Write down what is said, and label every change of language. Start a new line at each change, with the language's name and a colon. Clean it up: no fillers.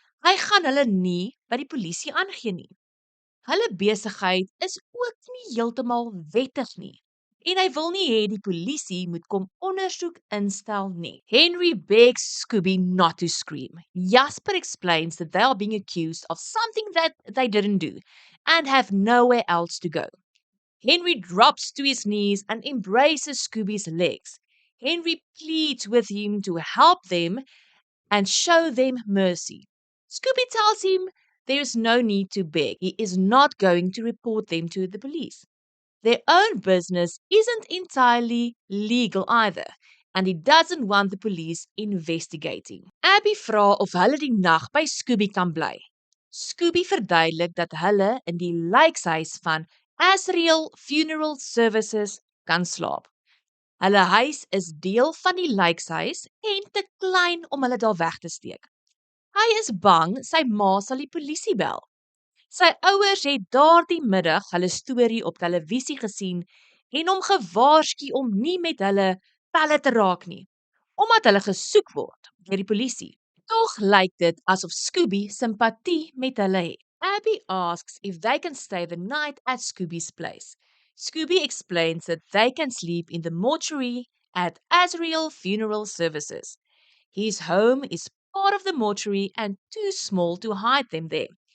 Afrikaans: Hy gaan hulle nie by die polisie aangee nie. Hulle besigheid is ook nie heeltemal wettig nie. En hy wil nie hê die polisie moet kom ondersoek instel nie.
English: Henry begs Scooby not to scream. Jasper explains that they are being accused of something that they didn't do and have nowhere else to go. Henry drops to his knees and embraces Scooby's legs. Henry pleads with him to help them and show them mercy. Scooby tells him there is no need to beg. He is not going to report them to the police. Their own business isn't entirely legal either, and he doesn't want the police investigating.
Afrikaans: Abby vra of hulle die nag by Scooby kan bly. Scooby verduidelik dat hulle in die lijkshuis van Asriel Funeral Services kan slaap. Hulle huis is deel van die lijkshuis en te klein om hulle daar weg te steek. Hy is bang sy ma sal die polisie bel. Sy ouers het daardie middag hulle storie op televisie gesien en hom gewaarsku om nie met hulle pelle te raak nie, omdat hulle gesoek word deur die polisie. Tog lyk dit asof Scooby simpatie met hulle het.
English: Abby asks if they can stay the night at Scooby's place. Scooby explains that they can sleep in the mortuary at Asriel Funeral Services. His home is part of the mortuary and too small to hide them there.